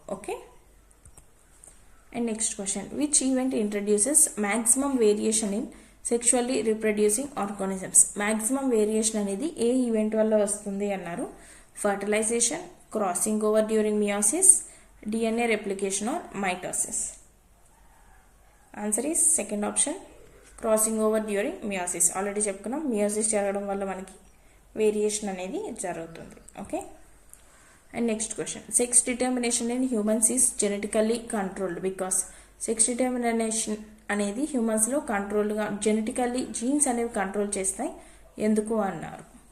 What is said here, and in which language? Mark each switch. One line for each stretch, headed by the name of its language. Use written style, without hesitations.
English: Okay, and next question, which event introduces maximum variation in sexually reproducing organisms?
Telugu: Maximum variation అనేది ఏ event వల్ల వస్తుంది అన్నారు.
English: Fertilisation, crossing over during meiosis, DNA replication or mitosis. Answer is second option, crossing over during meiosis.
Telugu: Already చెప్పుకున్నాం, meiosis జరగడం వల్ల మనకి variation అనేది జరుగుతుంది. Okay.
English: and next question, sex determination in humans is genetically controlled because
Telugu: sex determination అనేది హ్యూమన్స్లో కంట్రోల్గా genetically jeans అనేవి control చేస్తాయి ఎందుకు అన్నారు.